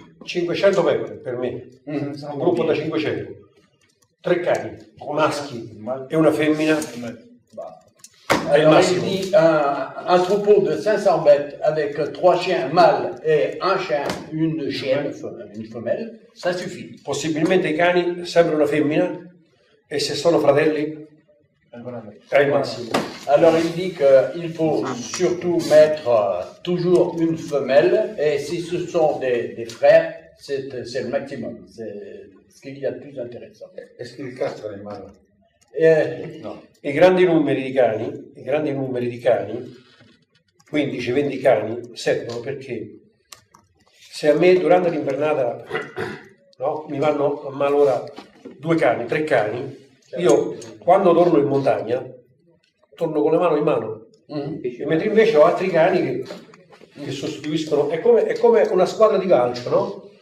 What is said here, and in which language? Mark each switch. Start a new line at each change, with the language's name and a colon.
Italian: 500 pecore per me, un gruppo da 500, 3 cani, maschi e una femmina.
French: Alors il dit un troupeau de 500 bêtes avec 3 chiens mâles et un chien, une chienne, une femelle, ça suffit.
Italian: Possibilmente i cani sempre una femmina e se sono fratelli è il massimo.
French: Alors il dit qu'il faut surtout mettre toujours une femelle et si ce sont des frères, c'est le maximum, c'est ce qu'il y a de plus intéressant. Est-ce qu'il castra les mâles?
Italian: No. I grandi numeri di cani, 15-20 cani, servono perché se a me durante l'invernata mi vanno a malora 2 cani, 3 cani, io quando torno in montagna torno con le mani in mano, mentre invece ho altri cani che sostituiscono, è come una squadra di calcio, no?